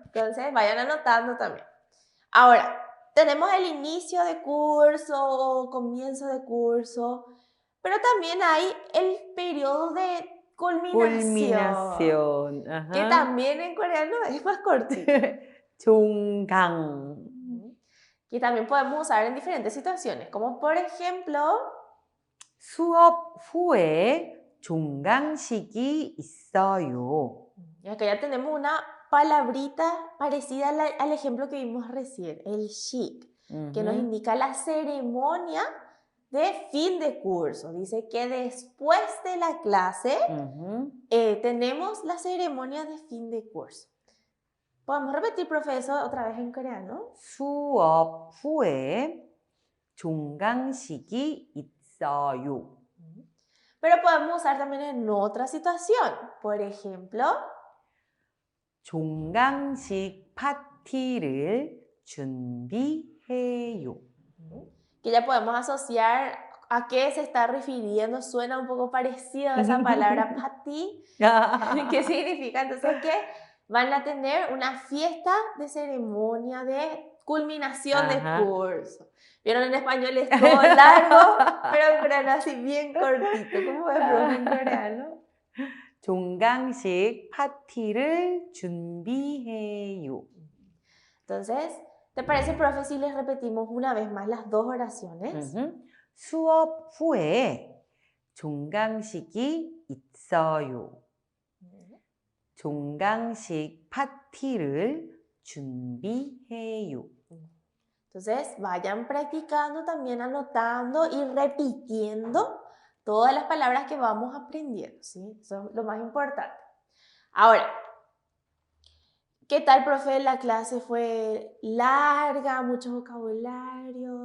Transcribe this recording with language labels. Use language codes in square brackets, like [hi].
[es] Entonces, vayan anotando también. Ahora, tenemos el inicio de curso, comienzo de curso, pero también hay el periodo de culminación. culminación. Que Ajá. también en coreano es más cortito. [ko] 종강. [es] Que también podemos usar en diferentes situaciones, como por ejemplo, [ko] 수업 후에 종강식이 있어요. [es] y acá ya tenemos una palabrita parecida al ejemplo que vimos recién, el shik, que nos Ujú. indica la ceremonia de fin de curso. Dice que después de la clase Ujú. tenemos la ceremonia de fin de curso. ¿Podemos repetir, profesor, otra vez en coreano? [ko] 수업 후에 종강식이 있어요. [es] Pero podemos usar también en otra situación. Por ejemplo, [ko] 종강식 파티를 준비해요. [es] que ya podemos asociar a qué se está refiriendo. Suena un poco parecido a esa palabra party. ¿Qué significa? Entonces, que van a tener una fiesta de ceremonia de culminación de Ajá. curso. Vieron, en español es todo largo, pero en coreano así bien cortito. ¿Cómo es, profe, en coreano? [ko] 종강식 파티를 준비해요. [es] Entonces, ¿te parece, profe, si les repetimos una vez más las dos oraciones? [ko] 수업 후에 종강식이 있어요. 종강식 파티를 준비해요. [es] Entonces, vayan practicando también, anotando y repitiendo todas las palabras que vamos aprendiendo, ¿sí? Eso es lo más importante. Ahora, ¿qué tal, profe? La clase fue larga, mucho vocabulario.